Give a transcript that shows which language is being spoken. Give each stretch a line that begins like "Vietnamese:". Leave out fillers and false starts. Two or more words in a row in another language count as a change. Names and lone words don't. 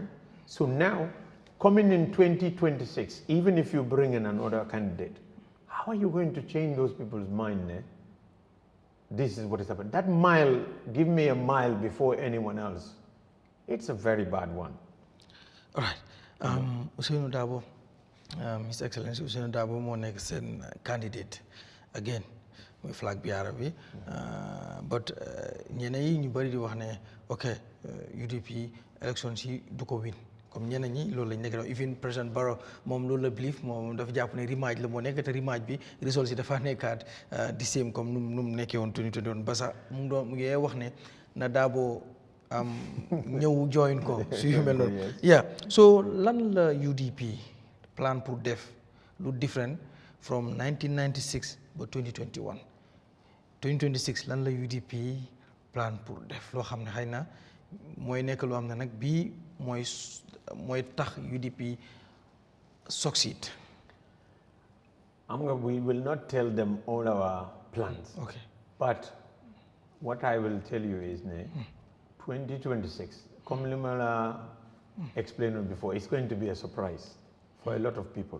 English: So now, coming in 2026, even if you bring in another candidate, how are you going to change those people's mind? This is what is happening. That mile, give me a mile before anyone else. It's a very bad one. All right.
Wolof: Ousainou Darboe, His Excellency Ousainou Darboe moo nekk seen candidate again muy
English: flag bearer
Wolof: bi but ñeneen yi ñu bari di wax ne ok UDP election si du ko win comme ñeneen ñi loolu lañ nekk even President Barrow moom loolu la believe moom dafa jàpp ne rematch la moo nekk te rematch bi result si dafa nekkaat di same comme nu mu nekkee woon 2021 ba sax mu ngi wax ne na Darboe ñëw join ko su yu mel noonu. Yeah, so lan la UDP plan pour def lu different from 1996 ba 2021 2026 lan la UDP plan pour def loo xam ne xëy na mooy nekk loo xam ne nag bii mooy tax UDP succeed.
English: We will not tell them all our plans. Okay. But what I will tell you is 2026, comme Limala explained before, it's going to be a surprise for a lot of people.